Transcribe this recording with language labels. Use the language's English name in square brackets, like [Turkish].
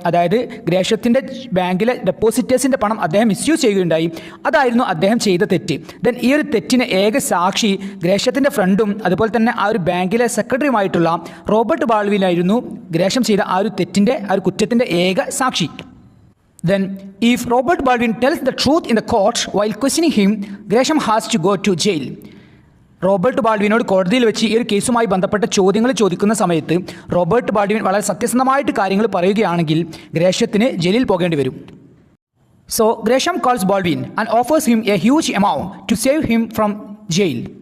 [Malayalam] അതായത് ഗ്രേഷത്തിൻ്റെ ബാങ്കിലെ ഡെപ്പോസിറ്റേഴ്സിൻ്റെ പണം അദ്ദേഹം മിസ്യൂസ് ചെയ്യുകയുണ്ടായി. അതായിരുന്നു അദ്ദേഹം ചെയ്ത തെറ്റ്. ദെൻ ഈ ഒരു തെറ്റിന് ഏക സാക്ഷി ഗ്രേഷത്തിൻ്റെ ഫ്രണ്ടും അതുപോലെ തന്നെ ആ ഒരു ബാങ്കിലെ സെക്രട്ടറിയുമായിട്ടുള്ള റോബർട്ട് ബോൾഡ്വിനായിരുന്നു. ഗ്രേഷം ചെയ്ത ആ ഒരു തെറ്റിൻ്റെ, ആ ഒരു കുറ്റത്തിൻ്റെ ഏക സാക്ഷി. [English] Then, if Robert Baldwin tells the truth in the court while questioning him, Gresham has to go to jail. [Malayalam] Robert ബാൾഡ്വിനോട് കോടതിയിൽ വെച്ച് ഈ ഒരു കേസുമായി ബന്ധപ്പെട്ട ചോദ്യങ്ങൾ ചോദിക്കുന്ന സമയത്ത് റോബർട്ട് ബാൾഡ്വിൻ വളരെ സത്യസന്ധമായിട്ട് കാര്യങ്ങൾ പറയുകയാണെങ്കിൽ ഗ്രേഷത്തിന് ജയിലിൽ പോകേണ്ടി വരും. [English] So Gresham calls Baldwin and offers him a huge amount to save him from jail.